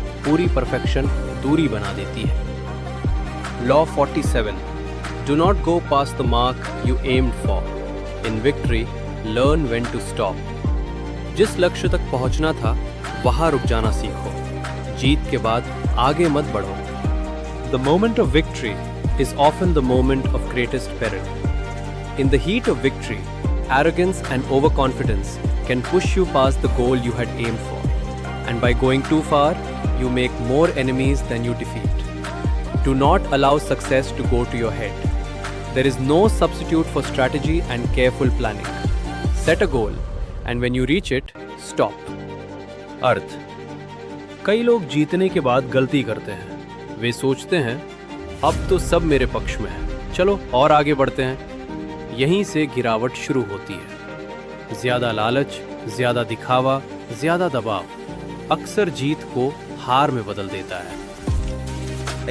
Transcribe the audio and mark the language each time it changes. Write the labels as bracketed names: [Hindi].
[Hindi] पूरी परफेक्शन दूरी बना देती है। [English] Law 47, do not go past the mark you aimed for. In victory learn when to stop. [Hindi] जिस लक्ष्य तक पहुंचना था वहां रुक जाना सीखो। जीत के बाद आगे मत बढ़ो। [English] The moment of victory is often the moment of greatest peril. In the heat of victory, arrogance and overconfidence can push you past the goal you had aimed for. And by going too far, you make more enemies than you defeat. Do not allow success to go to your head. There is no substitute for strategy and careful planning. Set a goal, and when you reach it, stop. [Hindi] अर्थ: कई लोग जीतने के बाद गलती करते हैं। वे सोचते हैं अब तो सब मेरे पक्ष में है, चलो और आगे बढ़ते हैं। यहीं से गिरावट शुरू होती है। ज्यादा लालच, ज्यादा दिखावा, ज्यादा दबाव अक्सर जीत को हार में बदल देता है।